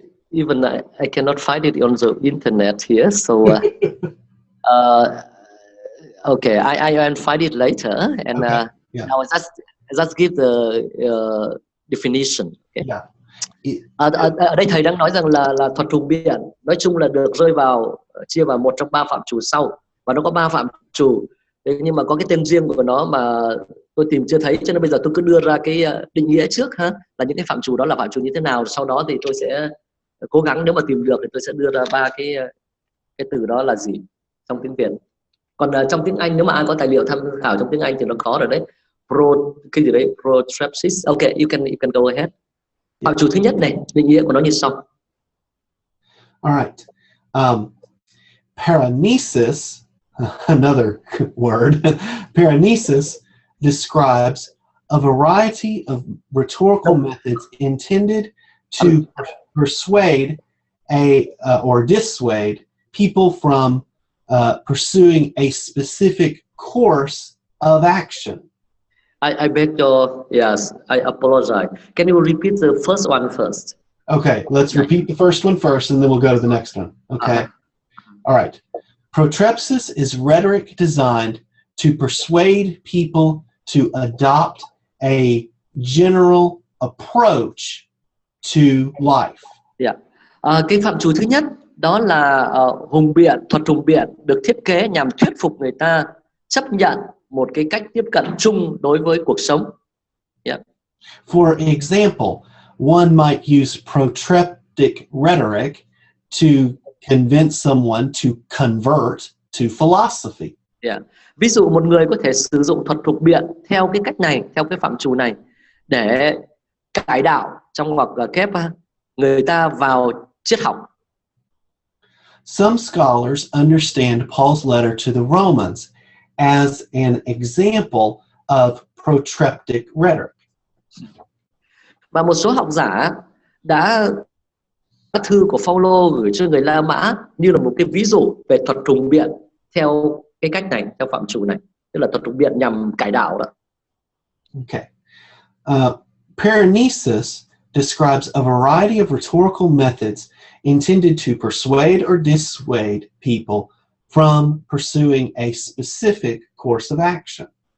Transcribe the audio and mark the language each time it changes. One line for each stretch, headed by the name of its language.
English: even I cannot find it on the internet here, so okay, I'll find it later, and now I just give the definition. Okay? Yeah.
Vietnamese: Ở đây thầy đang nói rằng là thuật hùng biện nói chung là được chia vào một trong ba phạm trù sau, và nó có ba phạm trù. Thế nhưng mà có cái tên riêng của nó mà tôi tìm chưa thấy, cho nên bây giờ tôi cứ đưa ra cái định nghĩa trước ha, là những cái phạm trù đó là phạm trù như thế nào, sau đó thì tôi sẽ cố gắng, nếu mà tìm được thì tôi sẽ đưa ra ba cái từ đó là gì trong tiếng Việt. Còn trong tiếng Anh, nếu mà ai có tài liệu tham khảo trong tiếng Anh thì nó có rồi đấy. Cái gì đấy, protrepsis.
English: Okay, you can go ahead.
Vietnamese: Phạm trù thứ nhất này, định nghĩa của nó như sau.
English: All right. Paranesis, another word, paranesis describes a variety of rhetorical methods intended to persuade or dissuade people from pursuing a specific course of action. I beg your, yes, I apologize. Can you repeat the first one first? Okay, let's repeat the first one first, and then we'll go to the next one. Okay. All right. Protrepsis is rhetoric designed to persuade people to adopt a general approach to life. Yeah.
Vietnamese: Cái phạm trù thứ nhất đó là hùng biện, thuật hùng biện được thiết kế nhằm thuyết phục người ta chấp nhận một cái cách tiếp cận chung đối với cuộc sống.
English: Yeah. For example, one might use protreptic rhetoric to convince someone to convert to philosophy. Yeah.
Vietnamese: Ví dụ một người có thể sử dụng thuật hùng biện theo cái cách này, theo cái phạm trù này để cải đạo, trong ngoặc kép người ta vào triết học.
English: Some scholars understand Paul's letter to the Romans as an example of protreptic rhetoric.
Vietnamese: Và một số học giả đã thư của Phaolô gửi cho người La Mã như là một cái ví dụ về thuật hùng biện theo cái cách này, theo phạm trù này, tức là thuật hùng biện nhằm cải đạo đó.
English: Okay. Paranesis describes a variety of rhetorical methods intended to persuade or dissuade people from pursuing a specific course of action.